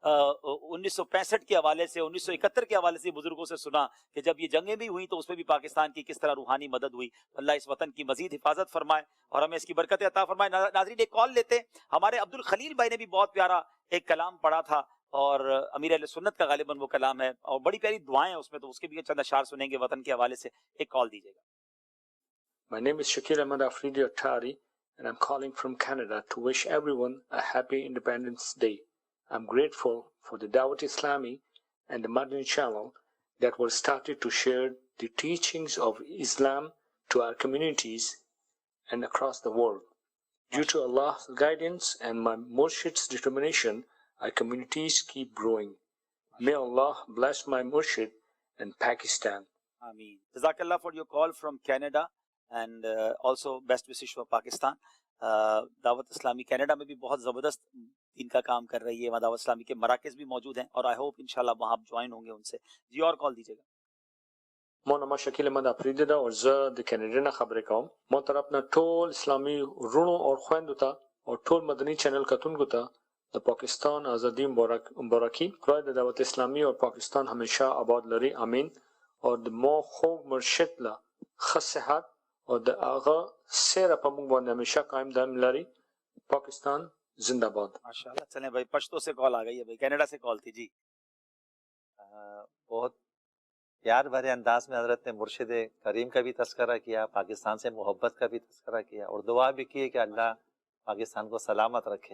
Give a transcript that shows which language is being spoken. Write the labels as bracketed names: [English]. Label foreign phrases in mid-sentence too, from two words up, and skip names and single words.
[Urdu] 1965 کے حوالے سے 1971 کے حوالے سے بزرگوں سے سنا کہ جب یہ جنگیں بھی ہوئیں تو اس میں بھی پاکستان کی کس طرح روحانی مدد ہوئی اللہ اس وطن کی مزید حفاظت فرمائے اور ہمیں اس کی برکت عطا فرمائے ناظرین ایک کال لیتے ہمارے عبد الخلیل بھائی نے بھی بہت پیارا ایک کلام پڑھا تھا اور امیر اہل سنت کا غالباً وہ کلام ہے اور بڑی پیاری دعائیں اس میں تو اس کے بھی چند اشعار سنیں گے وطن کے حوالے سے ایک کال دیجیے گا [English] My name is Shakir Ahmad Afridi Attari and I'm calling from Canada to wish everyone a happy Independence Day. I'm grateful for the Dawat Islami and the Madani channel that was started to share the teachings of Islam to our communities and across the world. Due to Allah's guidance and my Murshid's determination, our communities keep growing. May Allah bless my Murshid and Pakistan. Ameen. Jazakallah for your call from Canada and also best wishes for Pakistan. [Urdu] دعوت اسلامی کینیڈا میں بھی بہت زبردست دین کا کام کر رہی ہے وہاں دعوت اسلامی کے مراکز بھی موجود ہیں اور [English] I hope [Urdu] انشاءاللہ وہاں آپ جوائن ہوں گے ان سے جی اور کال دیجیے گا [Pashto] ما نما شکیل احمد افریدی دا اور زه د کینیډا نه خبرې کوم ما طرف نه ټول اسلامي رونو او خويندو ته او ټول مدني چینل کتونکو ته د پاکستان ازادي مبارکي خدای د دعوت اسلامی اور پاکستان همیشه آباد لري امین اور د مو خوږ مرشد له ښه صحت اور د هغه سیره په موږ باندې همیشه قائم دائم لري [Urdu] پاکستان زندہ باد ماشاءاللہ چلیں بھائی پشتو سے کال آ گئی ہے بھائی کینیڈا سے کال تھی جی بہت پیار بھرے انداز میں حضرت نے مرشد کریم کا بھی تذکرہ کیا پاکستان سے محبت کا بھی تذکرہ کیا اور دعا بھی کی کہ اللہ پاکستان کو سلامت رکھے